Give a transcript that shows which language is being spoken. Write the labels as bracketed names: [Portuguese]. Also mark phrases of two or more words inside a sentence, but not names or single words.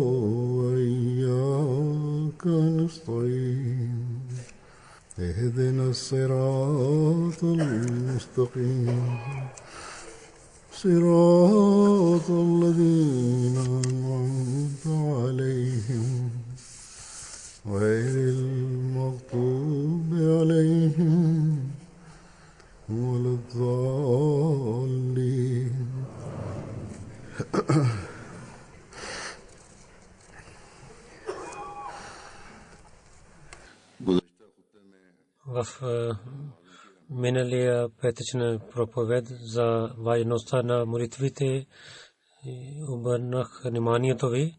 [Arabic] وإياك نستعين اهدنا الصراط المستقيم صراط الذين أنعمت عليهم غير المغضوب عليهم ولا الضالين. [Bulgarian] В миналия петъчна проповед за важността на молитвите обърнах вниманието ви.